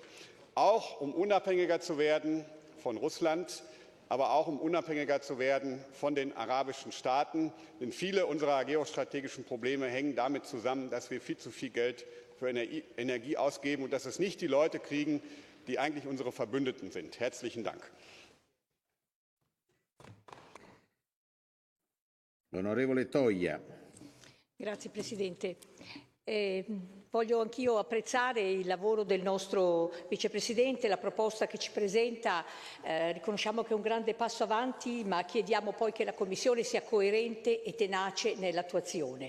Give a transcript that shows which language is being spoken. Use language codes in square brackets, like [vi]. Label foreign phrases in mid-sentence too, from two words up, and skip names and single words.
[de] Auch um unabhängiger zu werden von Russland, aber auch um unabhängiger zu werden von den arabischen Staaten. Denn viele unserer geostrategischen Probleme hängen damit zusammen, dass wir viel zu viel Geld für Energie ausgeben und dass es nicht die Leute kriegen, die eigentlich unsere Verbündeten sind. Herzlichen Dank. [it] Onorevole Toia. Grazie Presidente. Voglio anch'io apprezzare il lavoro del nostro Vicepresidente, la proposta che ci presenta, riconosciamo che è un grande passo avanti, ma chiediamo poi che la Commissione sia coerente e tenace nell'attuazione.